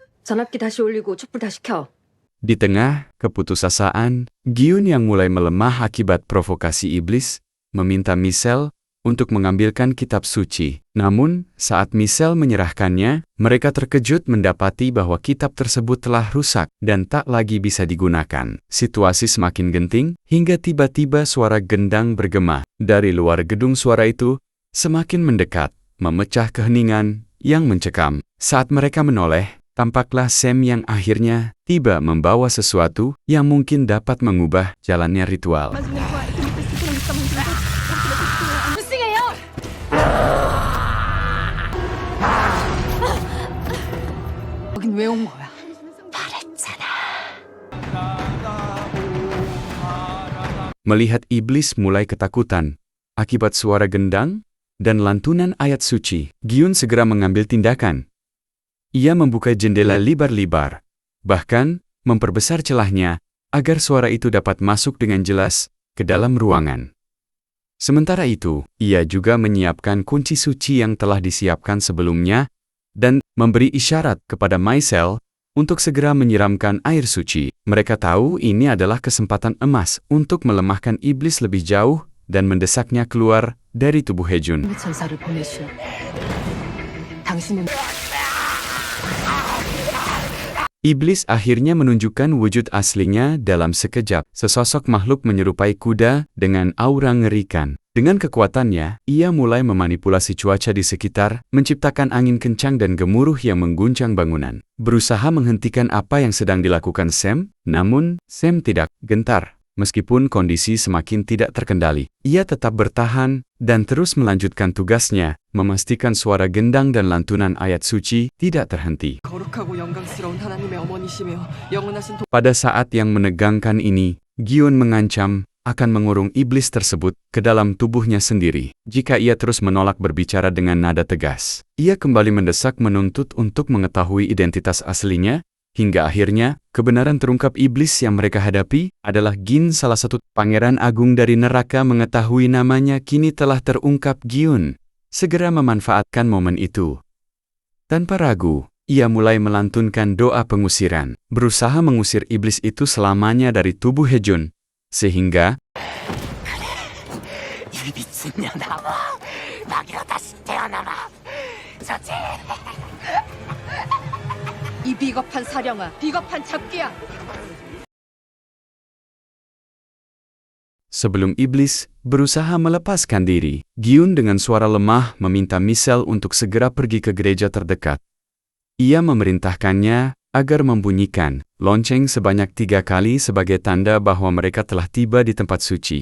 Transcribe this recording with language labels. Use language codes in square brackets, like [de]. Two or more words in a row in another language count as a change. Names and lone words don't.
[ko] 전압기 다시 올리고 촛불 다시 켜. [id] Di tengah keputusasaan, Gyun yang mulai melemah akibat provokasi iblis, meminta Michelle untuk mengambilkan kitab suci. Namun, saat Michelle menyerahkannya, mereka terkejut mendapati bahwa kitab tersebut telah rusak dan tak lagi bisa digunakan. Situasi semakin genting, hingga tiba-tiba suara gendang bergema. Dari luar gedung suara itu semakin mendekat, memecah keheningan yang mencekam. Saat mereka menoleh, tampaklah Sam yang akhirnya tiba membawa sesuatu yang mungkin dapat mengubah jalannya ritual. [ko] 여긴 왜 온 거야? [id] Melihat iblis mulai ketakutan akibat suara gendang dan lantunan ayat suci, Gyun segera mengambil tindakan. Ia membuka jendela libar-libar, bahkan memperbesar celahnya agar suara itu dapat masuk dengan jelas ke dalam ruangan. Sementara itu, ia juga menyiapkan kunci suci yang telah disiapkan sebelumnya dan memberi isyarat kepada Michelle untuk segera menyiramkan air suci. Mereka tahu ini adalah kesempatan emas untuk melemahkan iblis lebih jauh dan mendesaknya keluar dari tubuh Haejun. [ko] 천사를 보내시오. 당신은 [id] Iblis akhirnya menunjukkan wujud aslinya dalam sekejap. Sesosok makhluk menyerupai kuda dengan aura ngerikan. Dengan kekuatannya, ia mulai memanipulasi cuaca di sekitar, menciptakan angin kencang dan gemuruh yang mengguncang bangunan. Berusaha menghentikan apa yang sedang dilakukan Sam, namun Sam tidak gentar. Meskipun kondisi semakin tidak terkendali, ia tetap bertahan dan terus melanjutkan tugasnya, memastikan suara gendang dan lantunan ayat suci tidak terhenti. [ko] 거룩하고 영광스러운 하나님의 어머니시며 영원하신 [id] Pada saat yang menegangkan ini, Gyun mengancam akan mengurung iblis tersebut ke dalam tubuhnya sendiri. Jika ia terus menolak berbicara dengan nada tegas, ia kembali mendesak menuntut untuk mengetahui identitas aslinya, hingga akhirnya kebenaran terungkap. Iblis yang mereka hadapi adalah Gin, salah satu pangeran agung dari neraka. Mengetahui namanya kini telah terungkap, Gyun segera memanfaatkan momen itu. Tanpa ragu, ia mulai melantunkan doa pengusiran, berusaha mengusir iblis itu selamanya dari tubuh Haejun, sehingga [ko] 이 비겁한 사령아, 비겁한 잡기야. [id] sebelum iblis berusaha melepaskan diri, Gyun dengan suara lemah meminta Michelle untuk segera pergi ke gereja terdekat. Ia memerintahkannya agar membunyikan lonceng sebanyak 3 kali sebagai tanda bahwa mereka telah tiba di tempat suci.